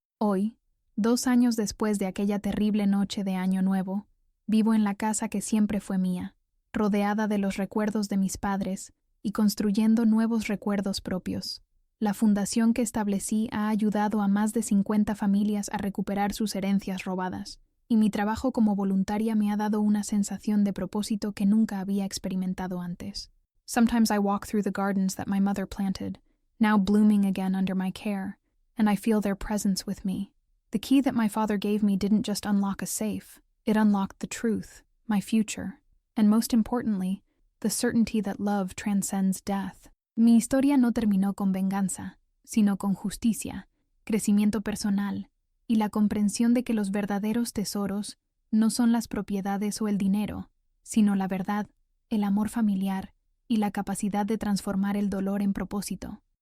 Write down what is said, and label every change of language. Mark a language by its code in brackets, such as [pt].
[es] Hoy, 2 años después de aquella terrible noche de Año Nuevo, vivo en la casa que siempre fue mía, rodeada de los recuerdos de mis padres y construyendo nuevos recuerdos propios. La fundación que establecí ha ayudado a más de 50 familias a recuperar sus herencias robadas, y mi trabajo como voluntaria me ha dado una sensación de propósito que nunca había experimentado antes. [en] Sometimes I walk through the gardens that my mother planted, now blooming again under my care, and I feel their presence with me. The key that my father gave me didn't just unlock a safe, it unlocked the truth, my future, and most importantly, the certainty that love transcends death. [es] Mi historia no terminó con venganza, sino con justicia, crecimiento personal y la comprensión de que los verdaderos tesoros no son las propiedades o el dinero, sino la verdad, el amor familiar y la capacidad de transformar el dolor en propósito.